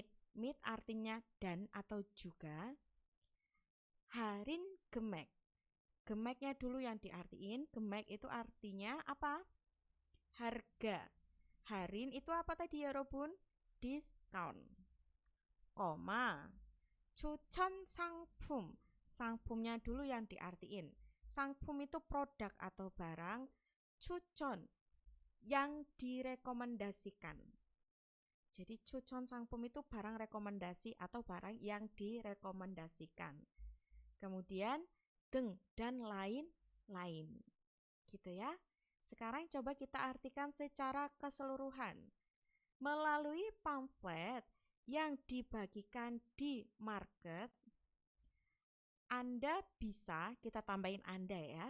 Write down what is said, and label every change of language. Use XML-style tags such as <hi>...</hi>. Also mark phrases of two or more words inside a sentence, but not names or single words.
<id>Mit artinya dan atau juga.</id> <ko>할인 가격.</ko> <id>Gemeknya dulu yang diartiin. Gemek itu artinya apa? Harga. Harin itu apa tadi ya Robun? Diskon. Koma.</id> <ko>추천 상품.</ko> <id>Sangpumnya dulu yang diartiin. Sangpum itu produk atau barang. 추천 yang direkomendasikan. Jadi</id> <ko>추천 상품</ko> <id>itu barang rekomendasi atau barang yang direkomendasikan. Kemudian deng dan lain-lain. Gitu ya. Sekarang coba kita artikan secara keseluruhan. Melalui pamflet yang dibagikan di market, Anda bisa, kita tambahin Anda ya.</id>